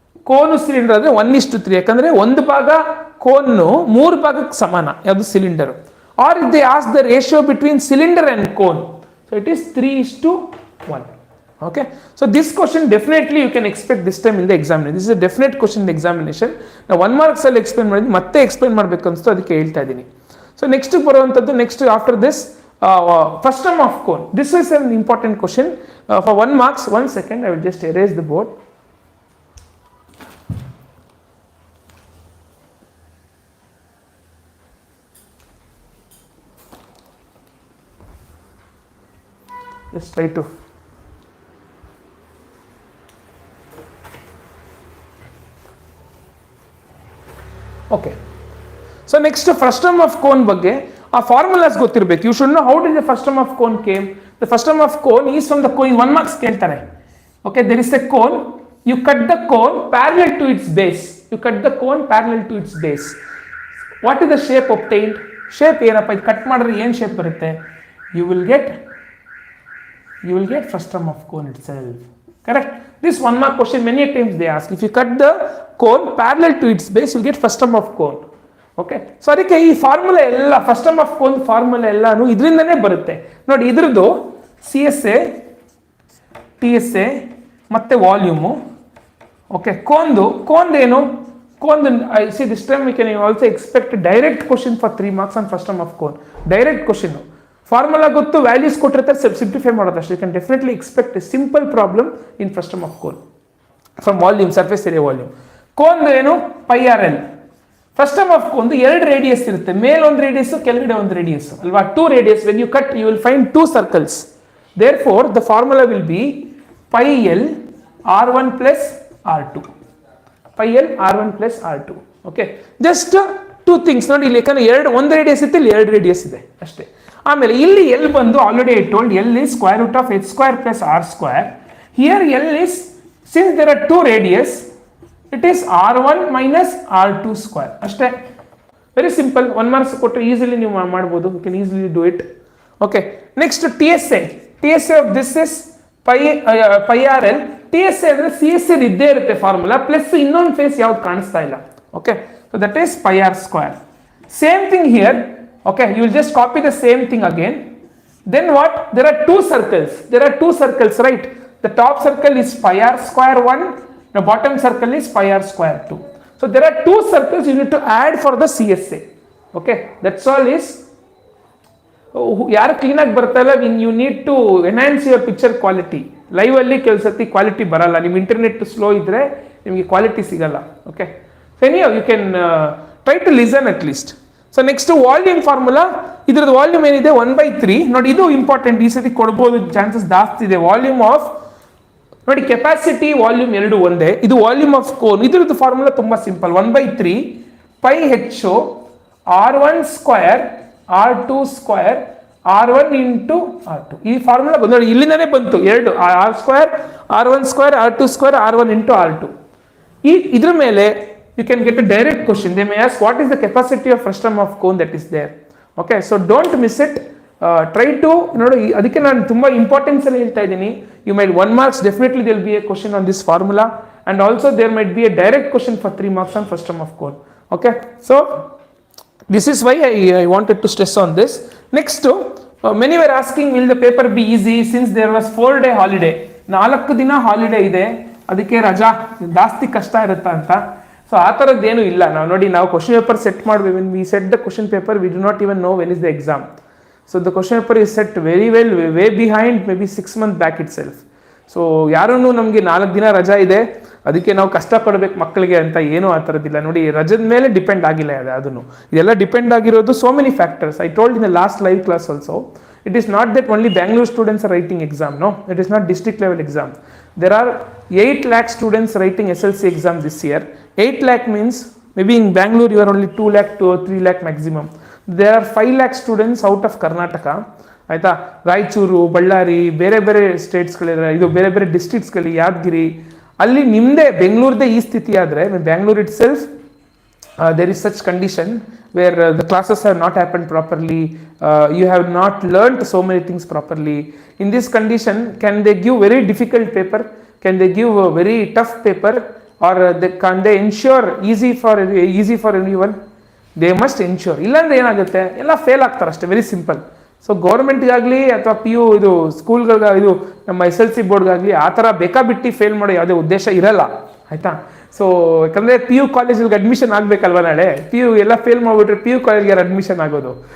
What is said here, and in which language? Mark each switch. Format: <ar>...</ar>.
<kn>ಕೋನು cylinder ಅಂದರೆ 1:3, ಯಾಕಂದರೆ ಒಂದು ಭಾಗ ಕೋನ್ನು 3 ಭಾಗಕ್ಕೆ ಸಮಾನ, ಯಾವುದು cylinder.</kn> <en>Or if they ask the ratio between cylinder and cone, so it is 3:1. Okay, so this question definitely you can expect this time in the examination. This is a definite question in the examination.</en> <kn>Now 1 marks ಅಲ್ಲಿ explain ಮಾಡಿದ್ವಿ, ಮತ್ತೆ explain ಮಾಡಬೇಕು ಅನ್ಸ್ತು, ಅದಕ್ಕೆ ಹೇಳ್ತಾ ಇದ್ದೀನಿ.</kn> <en>So next</en> <kn>ಬರುವಂಥದ್ದು,</kn> <en>next after this first term of cone. This is an important question for 1 marks. 1 second, I will just erase the board. Just try to okay. So next first term of cone</en> <kn>ಬಗ್ಗೆ ಆ formulas ಗೊತ್ತಿರಬೇಕು.</kn> <en>You should know how did the first term of cone came. The first term of cone is from the cone. 1 marks</en> <kn>ಕೇಳ್ತಾರೆ.</kn> <en>Okay, there is a cone, you cut the cone parallel to its base. You cut the cone parallel to its base. What is the shape obtained?</en> <kn>Shape ಏನಪ್ಪ, ಇದು cut ಮಾಡಿದ್ರೆ ಏನು shape ಬರುತ್ತೆ?</kn> <en>You will get first term of cone itself. Correct? This 1 mark question many times they ask. If you cut the cone parallel to its base, you get first term of cone.</en> <kn>Okay, so ಅದಕ್ಕೆ ಈ formula ಎಲ್ಲ first term of cone formula ಎಲ್ಲಾನು ಇದರಿಂದನೇ ಬರುತ್ತೆ ನೋಡಿ. ಇದ್ರದ್ದು CSA, TSA ಮತ್ತೆ volume. Okay, ಕೋನ್ದೇನು?</kn> <en>I see this time we can also expect a direct question for 3 marks on first term of cone. Direct question.</en> <kn>Formula ಗೊತ್ತು, values ಕೊಟ್ಟಿರ್ತಾರೆ, simplify ಮಾಡೋದಷ್ಟೇ.</kn> <en>You can definitely expect a simple problem in first term of cone from volume, surface area volume.</en> <kn>Cone ಏನು?</kn> <en>πRL.</en> <kn>First term of cone 2 radius ಇರುತ್ತೆ, ಮೇಲೆ ಒಂದು radius, ಕೆಳಗಡೆ ಒಂದು radius ಅಲ್ವಾ? 2 radius.</kn> <en>When you cut you will find 2 circles. Therefore the formula will be πL R1 plus R2. πL R1 plus R2. Okay, just 2 things</en> <kn>ನೋಡಿ. ಇಲ್ಲಿ ಯಾಕಂದ್ರೆ ಒಂದು ರೇಡಿಯಸ್ ಇತ್ತು, ಇಲ್ಲಿ 2 ರೇಡಿಯಸ್ ಇದೆ ಅಷ್ಟೇ. ಆಮೇಲೆ ಇಲ್ಲಿ ಎಲ್ ಬಂದು</kn> <en>Already I told L is square root of h square plus r square. Here L is, since there are 2 radius, it is R1 minus R2 square</en> <kn>ಅಷ್ಟೇ.</kn> <en>Very simple.</en> <kn>1 marks ಕೊಟ್ಟರೆ easily ನೀವು ಮಾಡ್ಬೋದು.</kn> <en>You can easily do it. Okay, next TSA. TSA of this is πRL.</en> <kn>TSA ಅಂದರೆ CSA ಇದ್ದೇ ಇರುತ್ತೆ formula, plus ಇನ್ನೊಂದು face ಯಾವ್ದು ಕಾಣಿಸ್ತಾ ಇಲ್ಲ.</kn> <en>Okay, so that is πr square. Same thing here. Okay, you will just copy the same thing again. Then what? There are 2 circles, right? The top circle is πr square 1, the bottom circle is πr square 2. So there are 2 circles you need to add for the CSA. Okay, that's all is.</en> <kn>ಯಾರು ಕ್ಲೀನಾಗಿ ಬರ್ತಾಯಿಲ್ಲ,</kn> <en>you need to enhance your picture quality.</en> <kn>Live ಅಲ್ಲಿ ಕೆಲಸತಿ quality ಬರಲ್ಲ, ನಿಮ್ಮ internet slow ಇದ್ರೆ ನಿಮಗೆ quality ಸಿಗಲ್ಲ.</kn> <en>Okay, so anyhow you can try to listen at least.</en> <kn>So next volume formula. ಇದ್ರದ್ದು ವಾಲ್ಯೂಮ್ ಏನಿದೆ 1/3 ನೋಡಿ. ಇದು ಇಂಪಾರ್ಟೆಂಟ್, ಈ ಸತಿ ಕೊಡ್ಬೋದು, ಚಾನ್ಸಸ್ ಜಾಸ್ತಿ ಇದೆ. ವಾಲ್ಯೂಮ್ ಆಫ್ ನೋಡಿ, ಕೆಪಾಸಿಟಿ ವಾಲ್ಯೂಮ್ 2 ಒಂದೇ. ಇದು ವಾಲ್ಯೂಮ್ ಆಫ್ ಕೋನ್. ಇದ್ರದ್ದು ಫಾರ್ಮುಲಾ ತುಂಬಾ simple. 1/3 πh R1 square R2 square R1 into R2. ಈ ಫಾರ್ಮುಲಾ ಬಂದು ನೋಡಿ, ಇಲ್ಲಿಂದನೇ ಬಂತು 2 R square R1 square R2 square R1 into R2. ಇದ್ರ ಮೇಲೆ</kn> <en>you can get a direct question. They may ask what is the capacity of first term of cone that is there. Okay, so don't miss it. Try to</en> <kn>ನೋಡಿ, ಅದಕ್ಕೆ ನಾನು ತುಂಬ importance ಅಲ್ಲಿ ಹೇಳ್ತಾ ಇದ್ದೀನಿ.</kn> <en>You might 1 marks, definitely there will be a question on this formula, and also there might be a direct question for 3 marks on first term of cone. Okay, so this is why I wanted to stress on this. Next, many were asking will the paper be easy since there was 4-day holiday.</en> <kn>4 ದಿನ holiday ಇದೆ, ಅದಕ್ಕೆ ರಜಾ ಜಾಸ್ತಿ ಕಷ್ಟ ಇರುತ್ತಾ ಅಂತ. So ಆ ಥರದ್ದೇನು ಇಲ್ಲ. ನಾವು ಕ್ವಶನ್ ಪೇಪರ್ ಸೆಟ್ ಮಾಡ್ತೀವಿ.</kn> <en>When we set the question paper we do not even know when is the exam. So the question paper is set very well way behind maybe 6 months back itself.</en> <kn>So ಯಾರೂ ನಮಗೆ 4 ದಿನ ರಜಾ ಇದೆ ಅದಕ್ಕೆ ನಾವು ಕಷ್ಟಪಡಬೇಕು ಮಕ್ಕಳಿಗೆ ಅಂತ ಏನೂ ಆ ಥರದ್ದಿಲ್ಲ ನೋಡಿ. ರಜದ ಮೇಲೆ ಡಿಪೆಂಡ್ ಆಗಿಲ್ಲ ಅದನ್ನು. ಇದೆಲ್ಲ ಡಿಪೆಂಡ್ ಆಗಿರೋದು</kn> <en>So many factors. I told in the last live class also. It is not that only Bangalore students are writing exam. No, it is not district level exam. There are 8 lakh students writing SLC exam this year. 8 lakh means maybe in Bangalore you are only 2 lakh to 3 lakh maximum. There are 5 lakh students out of Karnataka.</en> <kn>ಆಯಿತಾ, ರಾಯಚೂರು, ಬಳ್ಳಾರಿ, ಬೇರೆ ಬೇರೆ ಸ್ಟೇಟ್ಸ್ಗಳಿದೆ, ಇದು ಬೇರೆ ಬೇರೆ ಡಿಸ್ಟ್ರಿಕ್ಟ್ಸ್ಗಳು, ಯಾದಗಿರಿ, ಅಲ್ಲಿ ನಿಮ್ಮದೇ ಬೆಂಗಳೂರದೇ ಈ ಸ್ಥಿತಿ ಆದರೆ Bangalore</kn> <en>Itself there is such condition where the classes have not happened properly, you have not learnt so many things properly. In this condition, can they give very difficult paper, can they give a very tough paper, or can they ensure easy for everyone? They must ensure.</en> <kn>ಇಲ್ಲಾಂದ್ರೆ ಏನಾಗುತ್ತೆ, ಎಲ್ಲ fail ಆಗ್ತಾರೆ ಅಷ್ಟೇ,</kn> <en>Very simple.</en> <kn>So ಗೌರ್ಮೆಂಟ್ಗಾಗಲಿ ಅಥವಾ P U ಇದು ಸ್ಕೂಲ್ಗಳಿಗೆ ಇದು ನಮ್ಮ SLC ಬೋರ್ಡ್ಗಾಗಲಿ ಆ ಥರ ಬೇಕಾಬಿಟ್ಟು ಫೇಲ್ ಮಾಡೋ ಯಾವುದೇ ಉದ್ದೇಶ ಇರಲ್ಲ, ಆಯಿತಾ. ಸೊ ಯಾಕಂದರೆ ಪಿ ಯು ಕಾಲೇಜಿಗೆ ಅಡ್ಮಿಷನ್ ಆಗಬೇಕಲ್ವ, ನಾಳೆ ಪಿ ಯು ಎಲ್ಲ ಫೇಲ್ ಮಾಡಿಬಿಟ್ರೆ ಪಿ ಯು ಕಾಲೇಜ್ಗೆ ಅಡ್ಮಿಷನ್ ಆಗೋದು.</kn>